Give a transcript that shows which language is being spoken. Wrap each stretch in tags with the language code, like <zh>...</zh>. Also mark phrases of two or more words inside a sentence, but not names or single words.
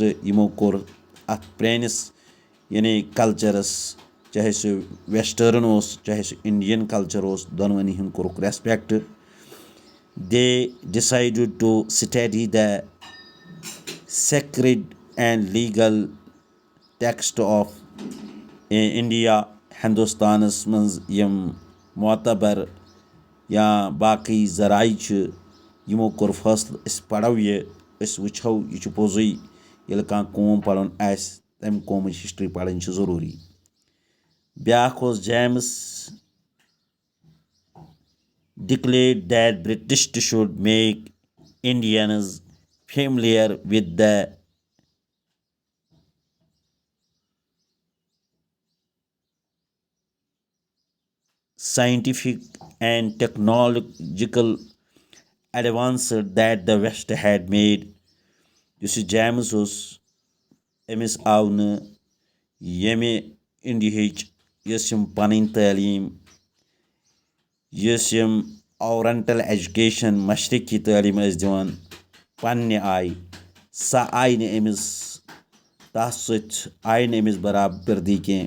<ks>یِمو کوٚر اتھ پرٲنِس یعنی کلچرس چاہے سُہ ویسٹٲرن اوس چاہے سُہ</ks> <en>Indian culture</en> <ks>اوس دۄنوٕنی ہُنٛد کوٚرُکھ ریسپیکٹ.</ks> <en>They decided to study the sacred and legal text of India. ہندوستانس منٛز یِم معتبر یا باقٕے ذرایع چھِ یِمو کوٚر فٲصلہٕ أسۍ پرو یہِ أسۍ وٕچھو یہِ چھُ پوٚزُے ییٚلہِ کانٛہہ قوم پرُن آسہِ تمہِ قومٕچ ہسٹری پرٕنۍ چھِ ضروٗری.</en> <ks>بیٛاکھ اوس</ks> <en>جیمز declared that British should make Indians familiar with the scientific and technological advances that the West had made.</en> <ks>یُس یہِ جیمز اوس أمِس آو نہٕ ییٚمہِ اِنڈیہِچ یۄس یِم پنٕنۍ تعلیٖم یُس یِم</ks> <en>oriental education</en> <ks>مشرقی تعلیٖم ٲسۍ دِوان پننہِ آیہِ سۄ آیہِ نہٕ أمِس تتھ سۭتۍ آیہِ نہٕ أمِس برابردی کینٛہہ.</ks>